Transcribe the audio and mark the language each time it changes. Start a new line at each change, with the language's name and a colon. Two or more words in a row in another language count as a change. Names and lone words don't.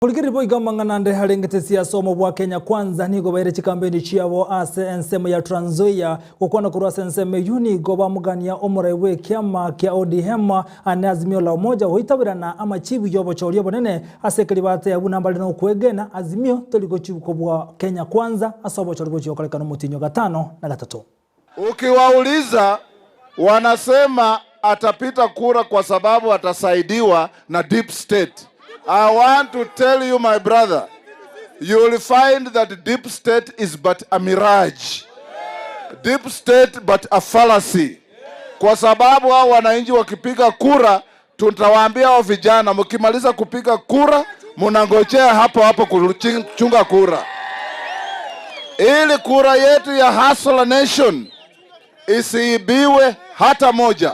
Gusii: Kulikiripo ikamang'anande harengete siasa omo bwa Kenya Kwanza nigo baire chikambeni chiabo ase ensemo ya Trans Nzoia gukwana kurwasa ensemo yuni goba mugania omorewe kiama kia ODM ane azimio la umoja hoitabirana amachibu yobo chorio bonene ase kelibate ya bunambali no kwegena azimio toliko chibuko bwa Kenya Kwanza asobo chorio chokolekano mutinyo 5 na 3.
Swahili: Ukiwauliza wanasema atapita kura kwa sababu atasaidiwa na
English: deep state. I want to tell you, my brother, you will find that deep state is but a mirage. Deep state but a fallacy.
Swahili: Kwa sababu hao wananchi wakipiga kura, tutawaambia hao vijana mkimaliza kupiga kura, mnangojea hapo kuchunga kura. Ili kura yetu ya Hustler Nation isiibiwe hata moja.